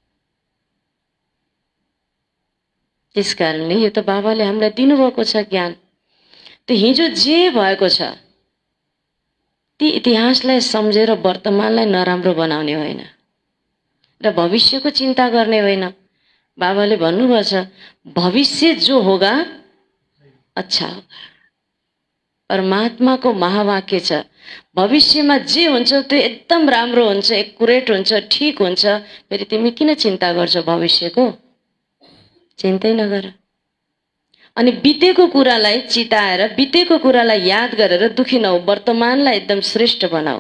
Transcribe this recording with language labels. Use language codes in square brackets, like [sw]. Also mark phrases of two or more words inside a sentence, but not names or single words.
[ne] त्यसकारणले यो त बाबाले हामीलाई दिनुभएको छ ज्ञान। त्यो हिजो जे भएको छ ती इतिहासलाई सम्झेर वर्तमानलाई नराम्रो बनाउने होइन र भविष्यको चिन्ता गर्ने होइन। बाबाले भन्नुभएको छ [hi] भविष्य जो होगा अच्छा होगा। [ne] परमात्माको महावाक्य छ, भविष्यमा जे हुन्छ त्यो एकदम राम्रो हुन्छ, एक्युरेट हुन्छ, ठीक हुन्छ। फेरि तिमी किन चिन्ता गर्छौ भविष्यको? चिन्तै नगर। अनि बितेको कुरालाई चिताएर, बितेको कुरालाई याद गरेर दुखी नहो, वर्तमानलाई एकदम श्रेष्ठ बनाऊ।